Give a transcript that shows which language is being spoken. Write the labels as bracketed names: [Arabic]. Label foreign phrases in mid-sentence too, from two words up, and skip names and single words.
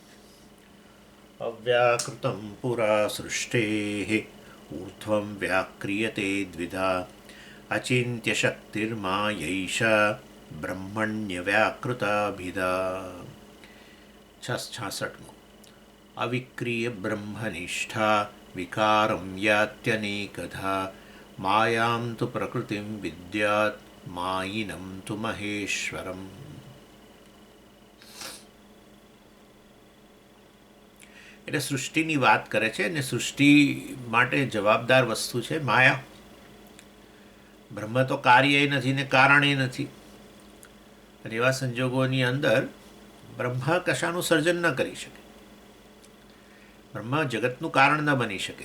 [Sanskrit] अव्याकृतं पुरा सृष्टेः ऊर्ध्वं व्याक्रियते द्विधा अचिन्त्यशक्तिर्मायैषा ब्रह्मण्यव्याकृताभिधा। [Gujarati] 66मो। [Sanskrit] अविक्रिय ब्रह्मनिष्ठा विकारं यात्यनेकधा मायां तु प्रकृतिं विद्यात् मायिनं तु महेश्वरम्। [Gujarati] એટલે સૃષ્ટિની વાત કરે છે અને સૃષ્ટિ માટે જવાબદાર વસ્તુ છે માયા. બ્રહ્મ તો કાર્ય નથી ને કારણે નથી, અને એવા સંજોગોની અંદર બ્રહ્મ કશાનું સર્જન ન કરી શકે, બ્રહ્મ જગતનું કારણ ન બની શકે.